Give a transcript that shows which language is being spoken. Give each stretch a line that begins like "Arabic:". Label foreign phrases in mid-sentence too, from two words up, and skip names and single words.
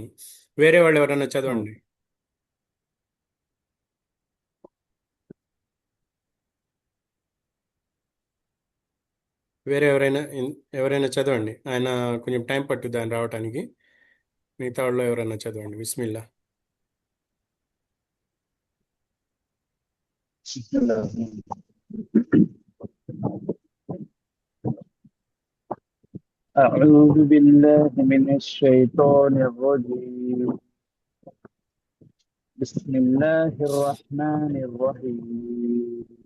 Telugu: వేరే వాళ్ళు ఎవరైనా చదవండి. వేరే ఎవరైనా చదవండి. ఆయన కొంచెం టైం పట్టుద్ది ఆయన రావటానికి. మిగతా వాళ్ళు ఎవరైనా చదవండి. బిస్మిల్లా.
Arabic: أعوذ بالله من الشيطان الرجيم. بسم الله الرحمن الرحيم.